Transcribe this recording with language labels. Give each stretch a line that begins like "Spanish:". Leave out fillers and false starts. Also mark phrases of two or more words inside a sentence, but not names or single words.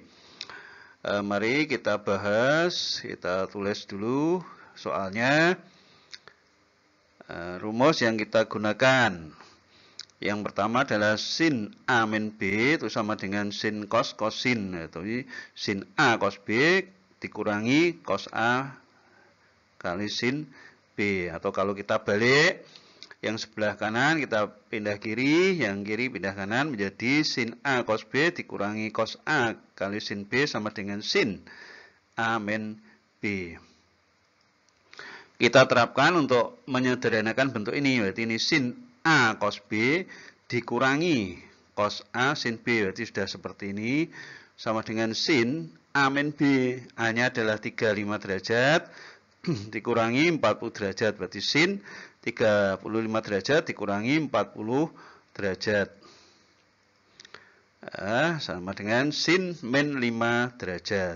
Indonesian: Mari kita bahas, kita tulis dulu soalnya. Rumus yang kita gunakan. Yang pertama adalah sin A min B itu sama dengan sin cos sin. Yaitu sin A cos B dikurangi cos A kali sin B. Atau kalau kita balik, yang sebelah kanan kita pindah kiri, yang kiri pindah kanan menjadi sin A cos B dikurangi cos A kali sin B sama dengan sin A min B. Kita terapkan untuk menyederhanakan bentuk ini, berarti ini sin A cos B dikurangi cos A sin B, berarti sudah seperti ini, sama dengan sin A min B, A-nya adalah 35 derajat, dikurangi 40 derajat, berarti sin 35 derajat dikurangi 40 derajat. Sama dengan sin min 5 derajat.